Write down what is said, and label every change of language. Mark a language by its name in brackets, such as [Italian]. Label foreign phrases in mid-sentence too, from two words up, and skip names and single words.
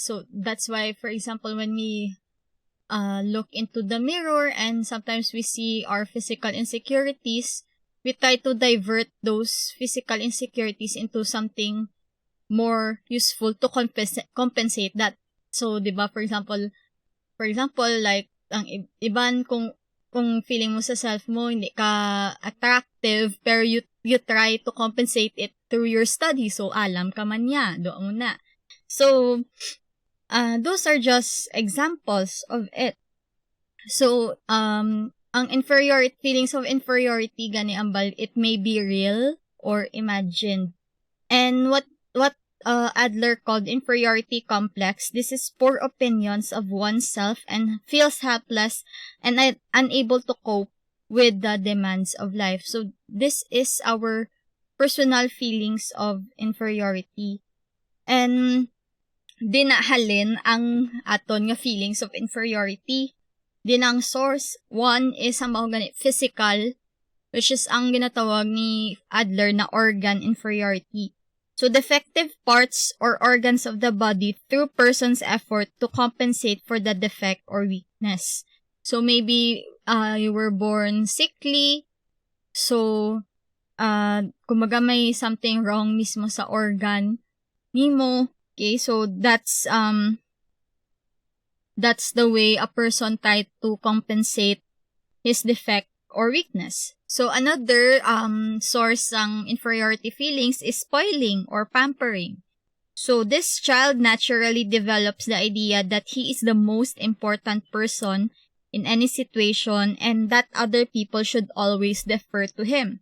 [English] So, that's why, for example, when we look into the mirror and sometimes we see our physical insecurities, we try to divert those physical insecurities into something more useful to compensate that. So, [Filipino] 'di ba, [English] for example, like [Hiligaynon] ang iban kung feeling mo sa self mo hindi ka attractive pero [English] you try to compensate it through your study. So, [Hiligaynon] alam ka man niya, doon na. [English] So, those are just examples of it. [Hiligaynon] So, ang [English] feelings of inferiority [Hiligaynon] gani ambal, [English] it may be real or imagined. And what Adler called inferiority complex, this is poor opinions of oneself and feels helpless and unable to cope with the demands of life. So, this is our personal feelings of inferiority. [Hiligaynon] And dinahalin ang aton nga [English] feelings of inferiority. [Hiligaynon] Din ang source, [English] one is [Hiligaynon] ang ganit physical, [English] which is [Hiligaynon] ang ginatawag ni Adler na [English] organ inferiority. So, defective parts or organs of the body through person's effort to compensate for the defect or weakness. So, maybe you were born sickly, so [Hiligaynon] kumaga may [English] something wrong [Hiligaynon] mismo sa organ nimo. [English] Okay, so that's the way a person tried to compensate his defect or weakness. So, another source ng inferiority feelings is spoiling or pampering. So, this child naturally develops the idea that he is the most important person in any situation and that other people should always defer to him.